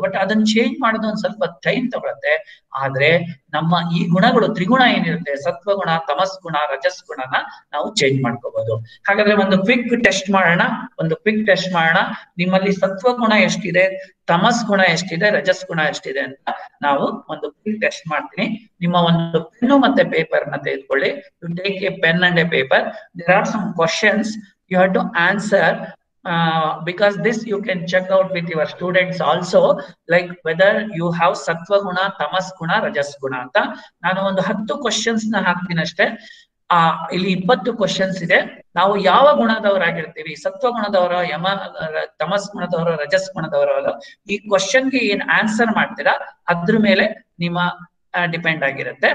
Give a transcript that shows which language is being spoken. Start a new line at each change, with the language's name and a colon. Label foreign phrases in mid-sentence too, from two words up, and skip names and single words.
Kannada: ಬಟ್ ಅದನ್ನ ಚೇಂಜ್ ಮಾಡೋದು ಒಂದ್ ಸ್ವಲ್ಪ ಟೈಮ್ ತಗೊಳತ್ತೆ. ಆದ್ರೆ ನಮ್ಮ ಈ ಗುಣಗಳು, ತ್ರಿಗುಣ ಏನಿರುತ್ತೆ, ಸತ್ವಗುಣ, ತಮಸ್ ಗುಣ, ರಜಸ್ ಗುಣನ ನಾವು ಚೇಂಜ್ ಮಾಡ್ಕೋಬಹುದು. ಹಾಗಾದ್ರೆ ಒಂದು
English: quick test
Kannada: ಮಾಡೋಣ. ನಿಮ್ಮಲ್ಲಿ ಸತ್ವಗುಣ ಎಷ್ಟಿದೆ, ತಮಸ್ ಗುಣ ಎಷ್ಟಿದೆ, ರಜಸ್ ಗುಣ ಎಷ್ಟಿದೆ ಅಂತ ನಾವು ಒಂದು
English: quick test
Kannada: ಮಾಡ್ತೀನಿ. ನಿಮ್ಮ ಒಂದು ಪೆನ್ನು ಮತ್ತೆ ಪೇಪರ್ ನ ತೆಗೆದುಕೊಳ್ಳಿ.
English: you take a pen and a paper. there are some questions you have to answer, because this you can check out with your students also, like whether you have
Sanskrit: सत्त्व गुण, तमस् गुण, रजस् गुण
English: ಅಂತ.
Kannada: ನಾನು ಒಂದು 10 ಕ್ವಶನ್ಸ್ ನ ಹಾಕ್ತೀನಿ ಅಷ್ಟೇ. ಇಲ್ಲಿ 20 ಕ್ವಶನ್ಸ್ ಇದೆ. ನಾವು ಯಾವ ಗುಣದವರಾಗಿರ್ತೀವಿ, ಸತ್ವ ಗುಣದವರ, ತಮಸ್ ಗುಣದವರ, ರಜಸ್ ಗುಣದವರ, ಈ ಕ್ವಶನ್ಗೆ ಏನ್ ಆನ್ಸರ್ ಮಾಡ್ತೀರಾ ಅದ್ರ ಮೇಲೆ ನಿಮ್ಮ ಡಿಪೆಂಡ್ ಆಗಿರುತ್ತೆ.